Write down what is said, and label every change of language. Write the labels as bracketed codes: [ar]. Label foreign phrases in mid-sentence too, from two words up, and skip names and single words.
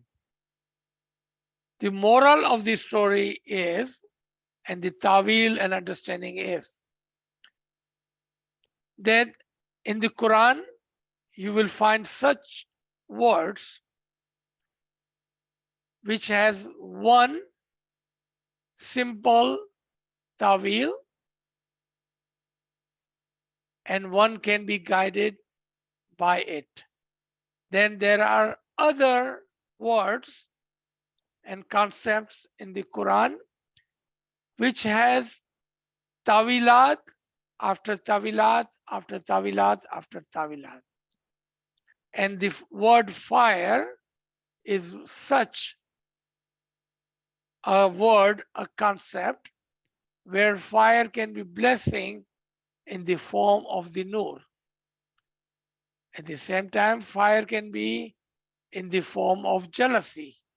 [en] The moral of the story is, and the Taweil and understanding is, that in the Quran you will find such words which has one simple Taweil, and one can be guided by it. Then there are other words and concepts in the Quran which has Taʻwīlāt after Taʻwīlāt after Taʻwīlāt after Taʻwīlāt. And the word fire is such a word, a concept, where fire can be blessing in the form of the nur. At the same time, fire can be in the form of jealousy.